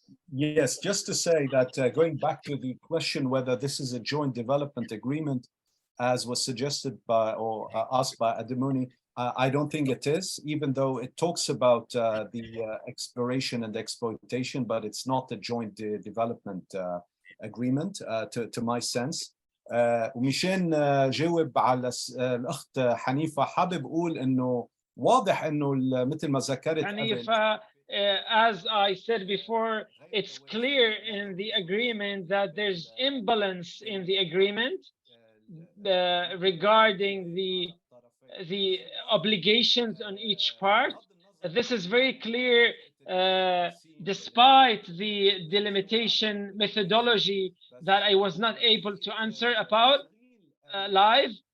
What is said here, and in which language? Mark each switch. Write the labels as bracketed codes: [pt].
[en] Yes, just to say that going back to the question whether this is a joint development agreement, as was suggested by or asked by Ademoni, I don't think it is, even though it talks about the exploration and exploitation, but it's not a joint development agreement to my sense. [ar] ومشان جاوب على الأخت حنيفة، حابب أقول إنه واضح إنه مثل ما ذكرت [en] حنيفة, as I said before, it's clear in the agreement that there's imbalance in the agreement regarding the obligations on each part. This is very clear despite the delimitation methodology that I was not able to answer about live.